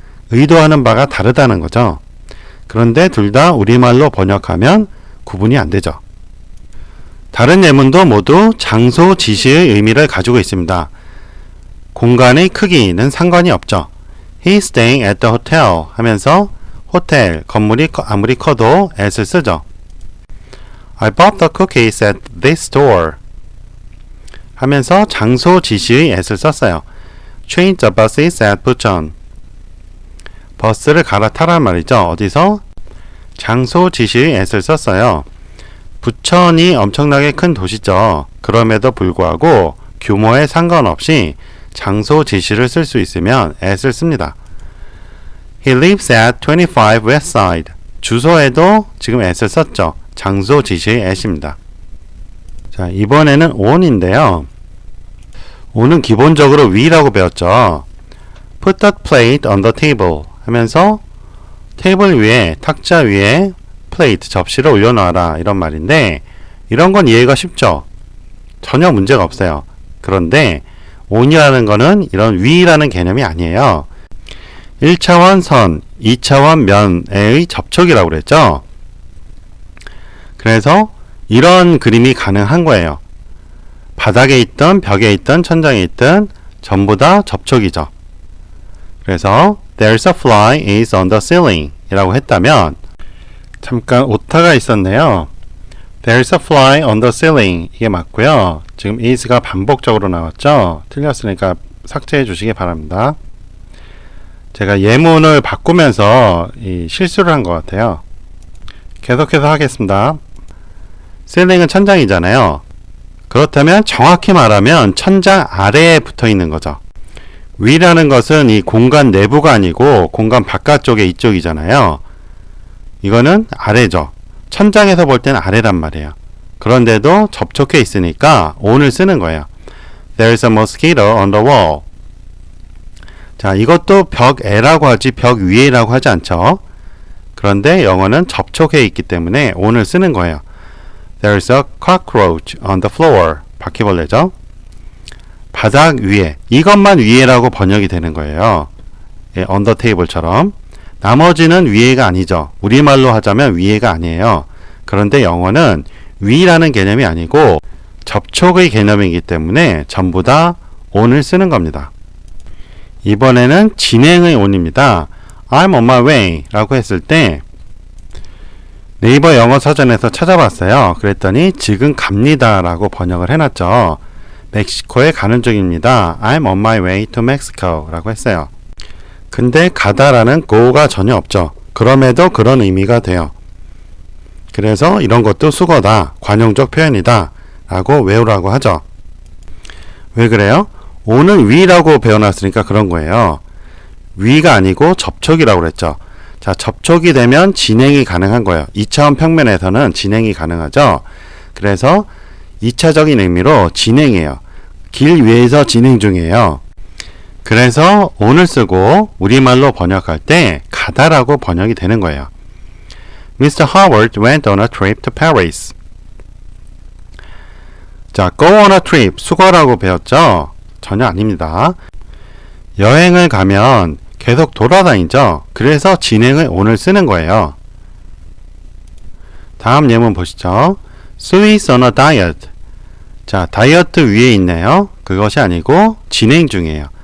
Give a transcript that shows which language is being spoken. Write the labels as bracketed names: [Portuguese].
[Korean] 의도하는 바가 다르다는 거죠. 그런데 둘 다 우리말로 번역하면 구분이 안 되죠. 다른 예문도 모두 장소 지시의 의미를 가지고 있습니다. 공간의 크기는 상관이 없죠. [English] He's staying at the hotel [Korean] 하면서 호텔, 건물이 아무리 커도 at을 쓰죠. [English] I bought the cookies at this store [Korean] 하면서 장소 지시의 at을 썼어요. [English] Change the buses at Bucheon. [Korean] 버스를 갈아타란 말이죠. 어디서? 장소 지시의 at을 썼어요. 부천이 엄청나게 큰 도시죠. 그럼에도 불구하고 규모에 상관없이 장소 지시를 쓸 수 있으면 at을 씁니다. [English] He lives at 25 West Side. [Korean] 주소에도 지금 at을 썼죠. 장소 지시의 at입니다. 자, 이번에는 on인데요. on은 기본적으로 위라고 배웠죠. [English] Put that plate on the table [Korean] 하면서 테이블 위에, 탁자 위에 플레이트, 접시를 올려놔라 이런 말인데 이런 건 이해가 쉽죠. 전혀 문제가 없어요. 그런데 on이라는 거는 이런 위라는 개념이 아니에요. 1차원 선, 2차원 면의 접촉이라고 그랬죠. 그래서 이런 그림이 가능한 거예요. 바닥에 있던, 벽에 있던, 천장에 있던 전부 다 접촉이죠. 그래서 [English] There's a fly is on the ceiling [Korean] 이라고 했다면 잠깐 오타가 있었네요. [English] There's a fly on the ceiling [Korean] 이게 맞고요. 지금 is가 반복적으로 나왔죠. 틀렸으니까 삭제해 주시기 바랍니다. 제가 예문을 바꾸면서 실수를 한 것 같아요. 계속해서 하겠습니다. ceiling은 천장이잖아요. 그렇다면 정확히 말하면 천장 아래에 붙어 있는 거죠. 위라는 것은 이 공간 내부가 아니고 공간 바깥쪽에 이쪽이잖아요. 이거는 아래죠. 천장에서 볼 때는 아래란 말이에요. 그런데도 접촉해 있으니까 on을 쓰는 거예요. [English] There's a mosquito on the wall. [Korean] 자, 이것도 벽에라고 하지 벽 위에라고 하지 않죠. 그런데 영어는 접촉해 있기 때문에 on을 쓰는 거예요. [English] There's a cockroach on the floor. [Korean] 바퀴벌레죠. 바닥 위에, 이것만 위에라고 번역이 되는 거예요. 예, on the table처럼. 나머지는 위에가 아니죠. 우리말로 하자면 위에가 아니에요. 그런데 영어는 위라는 개념이 아니고 접촉의 개념이기 때문에 전부 다 on을 쓰는 겁니다. 이번에는 진행의 on입니다. [English] I'm on my way [Korean] 라고 했을 때 네이버 영어 서점에서 찾아봤어요. 그랬더니 지금 갑니다 라고 번역을 해놨죠. 멕시코에 가는 중입니다. [English] I'm on my way to Mexico [Korean] 라고 했어요. 근데 가다라는 go가 전혀 없죠. 그럼에도 그런 의미가 돼요. 그래서 이런 것도 수거다, 관용적 표현이다 라고 외우라고 하죠. 왜 그래요? on은 위라고 배워놨으니까 그런 거예요. 위가 아니고 접촉이라고 그랬죠. 자, 접촉이 되면 진행이 가능한 거예요. 2차원 평면에서는 진행이 가능하죠. 그래서 2차적인 의미로 진행이에요. 길 위에서 진행 중이에요. 그래서 on을 쓰고 우리말로 번역할 때 가다라고 번역이 되는 거예요. [English] Mr. Howard went on a trip to Paris. [Korean] 자, go on a trip, 수거라고 배웠죠? 전혀 아닙니다. 여행을 가면 계속 돌아다니죠? 그래서 진행을 on을 쓰는 거예요. 다음 예문 보시죠. [English] Sue is on a diet. [Korean] 자, 다이어트 위에 있네요. 그것이 아니고 진행 중이에요.